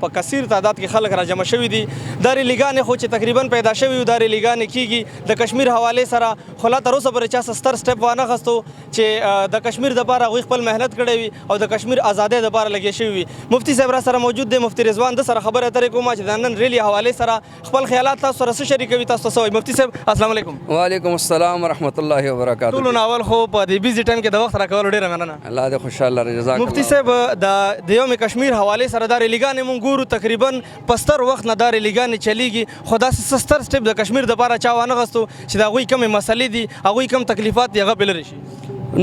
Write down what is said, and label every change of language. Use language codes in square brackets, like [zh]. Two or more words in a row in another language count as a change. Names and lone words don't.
[ps] په کثیر تعداد کې خلک را جمع شوي دي. دا ریلیګانې خو چې تقریبا پیدا شوي دا ریلیګانې کیږي د کشمیر حواله سره. خو لا تر اوسه پورې چا ستر سټپ وانه غستو چې د کشمیر دپاره هغوی خپل محنت کړی وي او د کشمیر ازادۍ دپاره لګیا شوي وي. مفتی صاحب را سره موجود دی. مفتی رضوان د سره خبرې اترې کوم چې د نن ریلی حواله سره خپل خیالات تاسو سره څه شریکوي. تاسو څه وایي مفتی صاحب؟ [ar] السلام علیکم. وعلیکم السلام ورحمۃ اللہ وبرکاتہ. [ps] ټولو ناول خو په دې [en] busy time [ps] کې د وخت راکولو ډېره مننه. الله دې خوشحاله جزاک. مفتی صاحب د یوم کشمیر حواله سره دا ریلیګانې مونږ ګورو تقریبا په ستر وخت نه دا ریلیګانې چلیږي. خو داسې ستر سټپ د کشمیر دپاره چا وانه غوښتو چې د هغوی کمې مسلې دي هغوی کم تکلیفات دي هغه پې لرې شي.